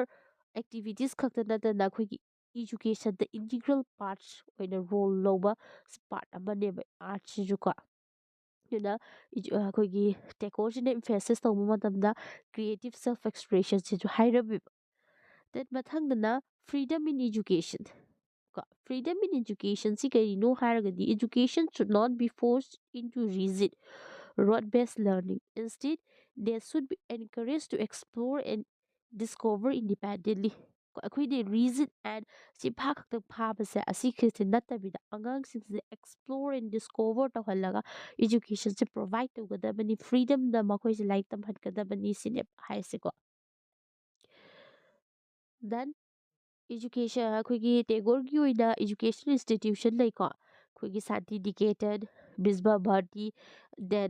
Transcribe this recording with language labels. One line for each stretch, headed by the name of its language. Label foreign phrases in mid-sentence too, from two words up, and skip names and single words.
Manipuri: ꯑꯦꯛꯇꯤꯚꯤꯇꯤꯁ ꯈꯛꯇ ꯅꯠꯇꯅ ꯑꯩꯈꯣꯏꯒꯤ ꯏꯖꯨꯀꯦꯁꯟꯗ
English: integral parts
Manipuri: ꯑꯣꯏꯅ ꯔꯣꯜ ꯂꯧꯕ ꯄꯥꯔꯠ ꯑꯃꯅꯦꯕ ꯑꯥꯔꯠꯁꯤꯁꯨꯀꯣ ꯑꯗꯨꯅ ꯑꯩꯈꯣꯏꯒꯤ ꯇꯦꯒꯣꯔꯁꯤꯅ emphasize ꯇꯧꯕ ꯃꯇꯝꯗ
English: creative self expression
Manipuri: ꯍꯥꯏꯔꯝꯃꯦꯕ ꯗꯦꯟ ꯃꯊꯪꯗꯅ
English: freedom in education freedom in education
Manipuri: ꯁꯤ ꯀꯔꯤꯅꯣ ꯍꯥꯏꯔꯒꯗꯤ
English: education should not be forced into rigid rote-based learning. Instead, they should be encouraged to explore and discover independently.
Manipuri: ꯑꯩꯈꯣꯏꯗꯤ
English: rigid and
Manipuri: ꯆꯤꯐꯥ ꯈꯛꯇꯪ ꯐꯥꯕꯁꯦ ꯑꯁꯤꯈꯛꯁꯦ ꯅꯠꯇꯕꯤꯗ ꯑꯉꯥꯡꯁꯤꯡꯁꯦ
English: explore and discover
Manipuri: ꯇꯧꯍꯜꯂꯒ educationꯁꯦ provide ꯇꯧꯒꯗꯕꯅꯤ freedomꯗ ꯃꯈꯣꯏꯁꯦ ꯂꯥꯏꯔꯤꯛ ꯇꯝꯍꯟꯒꯗꯕꯅꯤ ꯁꯤꯅꯦ ꯍꯥꯏꯁꯦꯀꯣ ꯗꯦꯟ education ꯑꯩꯈꯣꯏꯒꯤ ꯇꯦꯒꯣꯔꯒꯤ ꯑꯣꯏꯅ
English: education institution
Manipuri: ꯂꯩꯀꯣ ꯑꯩꯈꯣꯏꯒꯤ ꯁꯥꯟꯇꯤ ꯅꯤꯀꯦꯇꯟ ꯕꯤꯁꯕ ꯚꯥꯔꯇꯤ ꯗꯦꯟ